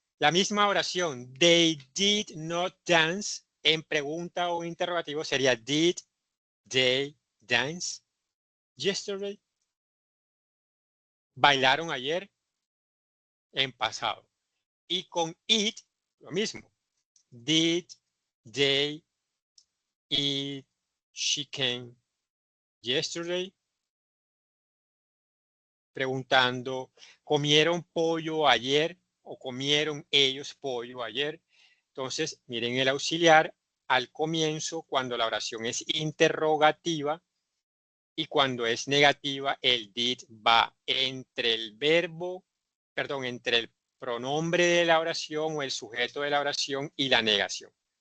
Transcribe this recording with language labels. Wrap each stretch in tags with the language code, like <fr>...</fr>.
<es>La misma oración,</es> <en>they did not dance,</en> <es>en pregunta o interrogativo sería</es> <en>did they dance yesterday?</en> <es>Bailaron ayer en pasado. Y con it, lo mismo.</es> <en>Did they eat chicken yesterday?</en> <es>Preguntando, ¿comieron pollo ayer o comieron ellos pollo ayer? Entonces, miren el auxiliar al comienzo cuando la oración es interrogativa y cuando es negativa, el did va entre el verbo, perdón, entre el pronombre de la oración o el sujeto de la oración y la negación.</es>